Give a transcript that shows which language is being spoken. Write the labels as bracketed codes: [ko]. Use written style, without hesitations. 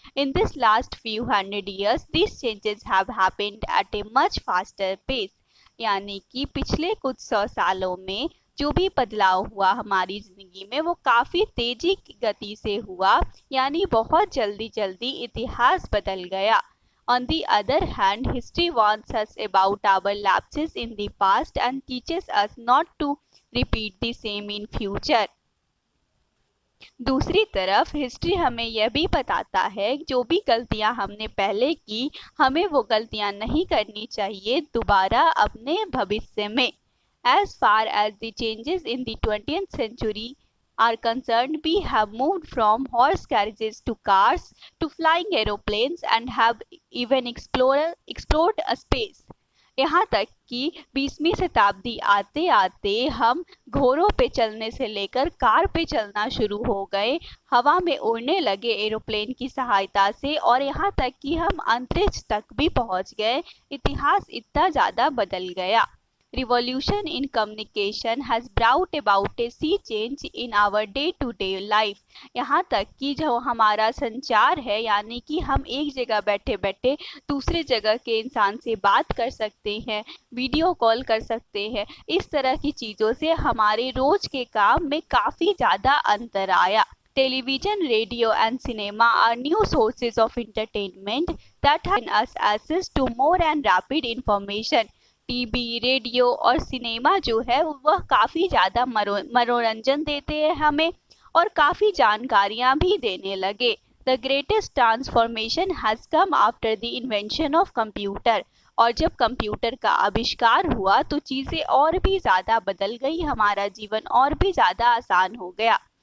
[en] in this last few hundred years this changes have happened at a much faster pace, [hi] यानी कि पिछले कुछ 100 सालों में जो भी बदलाव हुआ हमारी जिंदगी में वो काफी तेजी की गति से हुआ, यानी बहुत जल्दी जल्दी इतिहास बदल गया। [en] On the other hand, history warns us about our lapses in the past and teaches us not to repeat the same in future. [hi] दूसरी तरफ हिस्ट्री हमें यह भी बताता है जो भी गलतियां हमने पहले की हमें वो गलतियां नहीं करनी चाहिए दोबारा अपने भविष्य में। [en] As far as the changes in the 20th century are concerned, we have moved from horse carriages to cars to flying aeroplanes and have even explored a space. [hi] यहाँ तक कि 20वीं शताब्दी आते आते हम घोड़ों पे चलने से लेकर कार पे चलना शुरू हो गए, हवा में उड़ने लगे एरोप्लेन की सहायता से, और यहाँ तक कि हम अंतरिक्ष तक भी पहुंच गए। इतिहास इतना ज़्यादा बदल गया। [en] Revolution in communication has brought about a sea change in our day-to-day life. [hi] यहाँ तक कि जो हमारा संचार है, यानी कि हम एक जगह बैठे बैठे दूसरे जगह के इंसान से बात कर सकते हैं, वीडियो कॉल कर सकते हैं, इस तरह की चीज़ों से हमारे रोज के काम में काफ़ी ज़्यादा अंतर आया। [en] Television, radio and cinema are new sources of entertainment that have given us access to more and rapid information. [hi] TV, radio और सिनेमा जो है वह काफ़ी ज़्यादा मनोरंजन देते हैं हमें और काफ़ी जानकारियाँ भी देने लगे। [en] the greatest transformation has come after the invention of computer, [hi] और जब कंप्यूटर का आविष्कार हुआ तो चीज़ें और भी ज़्यादा बदल गई, हमारा जीवन और भी ज़्यादा आसान हो गया।